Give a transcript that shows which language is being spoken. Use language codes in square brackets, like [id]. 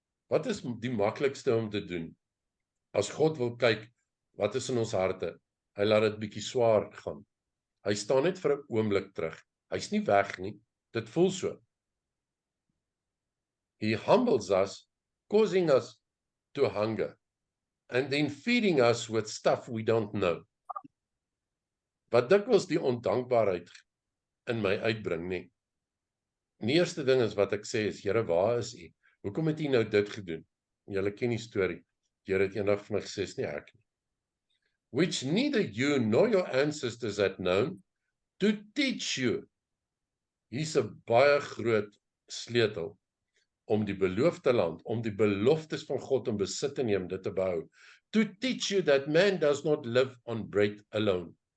[af] Wat is die maklikste om te doen? As God wil kyk, wat is in ons harte? Hy laat dit bietjie swaar gaan. Hy staan net vir 'n oomblik terug. Hy's nie weg nie, dit voel so. [en] He humbles us, causing us to hunger, and then feeding us with stuff we don't know. [af] Wat dikwels die ondankbaarheid in my uitbring, nie. Die eerste ding is wat ek sê is, Here, waar is U? Hoekom het U nou dit gedoen? Julle ken die storie. Here het eendag vir my gesê, is nie ek nie. [en] Which neither you nor your ancestors had known, to teach you. [af] Hier's 'n baie groot sleutel om die beloofde land, om die beloftes van God in besit te neem, dit te behou. [en] To teach you that man does not live on bread alone.